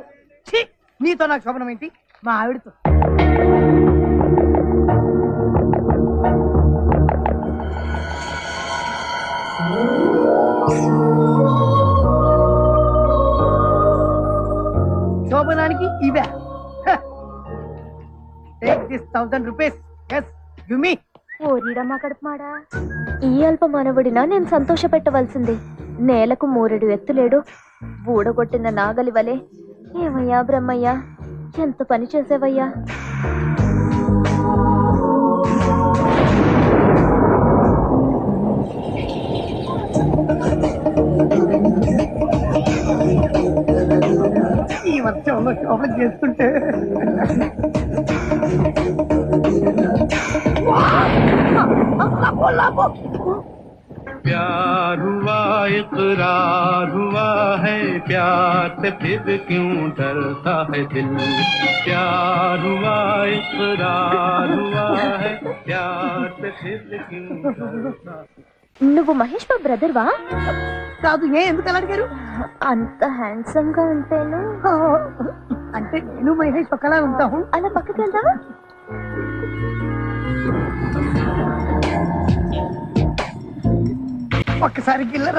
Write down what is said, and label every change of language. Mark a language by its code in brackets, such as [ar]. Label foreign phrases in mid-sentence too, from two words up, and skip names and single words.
[te] నీతో నాకు శోభనం ఏంటి? మా ఆవిడతో. శోభనానికి ఇవే. [en] Take this 1000 rupees. Yes, give me. [te] ఓరిడమ్మా కడుపుమాడా. ఈ అల్ప మానవుడినా నేను సంతోష పెట్టవలసింది. నేలకు 3 ఎత్తులేడు, ఊడగొట్టిన నాగలి వలె. ఏమయ్యా బ్రహ్మయ్యా, ఎంత పని చేసేవయ్యా. ఈ వర్షంలో శోభన చేస్తుంటే [hi] प्यार हुआ इकरार हुआ है, प्यार से फिर क्यों डरता है दिल। प्यार हुआ इकरार हुआ है, प्यार से फिर क्यों डरता। [te] నువ్వు మహేష్ బాబు బ్రదర్ వా? కాదు. ఎందుకు అలా అడిగారు? అంత హ్యాండ్సమ్ గా ఉంటేను. అంటే నేను మహేష్ ఒకలా ఉంటాము. అలా పక్కకి వెళ్దామా? ఒక్కసారి గిల్లరా.